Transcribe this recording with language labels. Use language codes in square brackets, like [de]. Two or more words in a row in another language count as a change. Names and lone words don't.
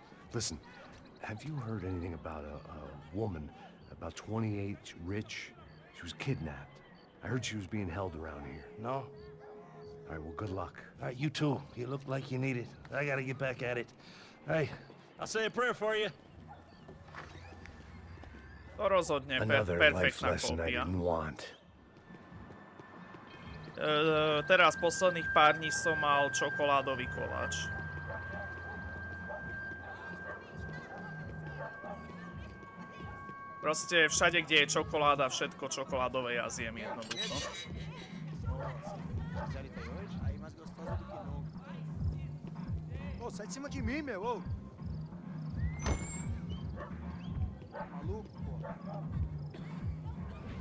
[en] Listen, have you heard anything about a woman, about 28, rich? She was kidnapped. I heard she was being held around here. No? All right, well, good luck. All right, you too. You look like you need it. I gotta get back at it. All right, I'll say a prayer for you. [sk] To rozhodne perfektná kópia. Teraz posledných pár dní som mal čokoládový koláč. Proste všade, kde je čokoláda, všetko čokoládové ja zjem jednoducho. [pt] Ô, sai de cima de mim, meu, ô. Maluco, pô.